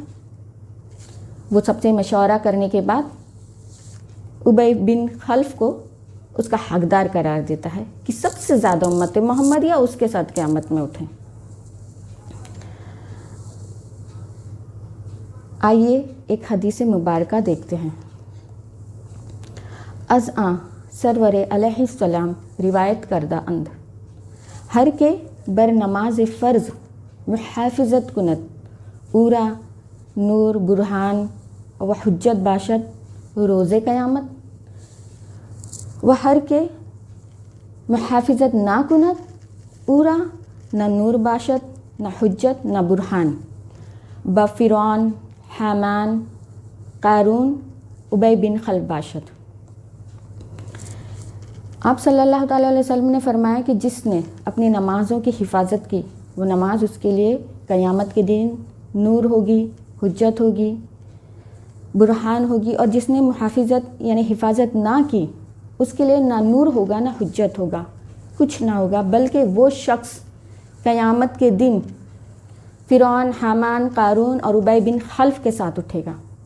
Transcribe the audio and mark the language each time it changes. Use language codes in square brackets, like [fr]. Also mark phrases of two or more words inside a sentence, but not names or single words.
[ur] وہ سب سے مشورہ کرنے کے بعد ابی بن خلف کو اس کا حقدار قرار دیتا ہے کہ سب سے زیادہ امت محمدیہ اس کے ساتھ قیامت میں اٹھیں۔ آئیے ایک حدیث مبارکہ دیکھتے ہیں۔ [fa] از آن سرور علیہ السلام روایت کردہ اند ہر کے بر نماز فرض محافظت کند اورا نور برہان و حجت باشد روز قیامت، و ہر کے محافظت نہ کند اورا نہ نور باشد نہ حجت نہ برہان، با فرعون، حامان، قارون، ابی بن خلف باشد۔ [ur] آپ صلی اللہ تعالیٰ علیہ وسلم نے فرمایا کہ جس نے اپنی نمازوں کی حفاظت کی، وہ نماز اس کے لیے قیامت کے دن نور ہوگی، حجت ہوگی، برہان ہوگی، اور جس نے محافظت یعنی حفاظت نہ کی، اس کے لیے نہ نور ہوگا نہ حجت ہوگا، کچھ نہ ہوگا، بلکہ وہ شخص قیامت کے دن فرعون، حامان، قارون اور ابی بن خلف کے ساتھ اٹھے گا۔